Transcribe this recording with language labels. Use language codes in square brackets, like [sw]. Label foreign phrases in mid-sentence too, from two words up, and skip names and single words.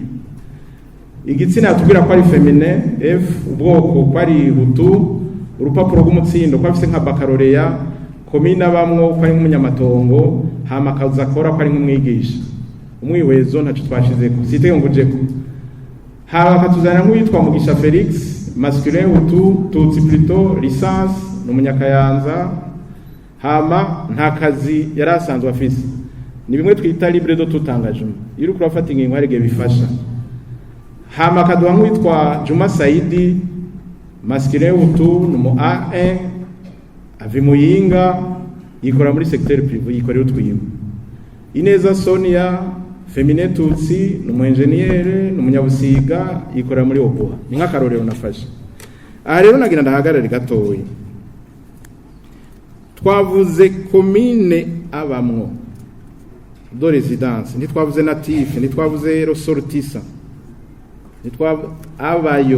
[rn] Igitsina tubwira ko ari feminine F, ubwoko ko ari Hutu, urupapuro rw'umutsindo ko afise nka bakaloreya, komina bamwo ko ari nk'umunyamatongo, hama kaza akora ko ari nk'umwigisha. Umwiwezo ntaco twashize ku site ngujeko. Haba katuzana nk'uwitwa Mugisha Felix, [fr] masculin Hutu, Tutsi plutôt, licence n'umunyakayanza. [rn] Hama nta kazi yari asanzwe afise. Ni bimwe twita [fr] libre de tout engagement. [rn] Iyo uri kurafata ingingo hari gihe bifasha. Hama kaduha nk'uwitwa Juma Saidi, masculin Hutu numu A1, avi Muyinga, yikora muri [fr] secteur privé, [rn] yikorera utwimwe. Ineza Sonia, féminin Tutsi, numu ingénieur, numunyabusiga, yikora muri Oboha. Ni nk'akarorero nafashe. Aha rero nagira ndahagarare gatoyi. Twavuze komine abamwo [fr] do résidence, [rn] ntitwavuze natif, ntitwavuze ressortissant, abayo.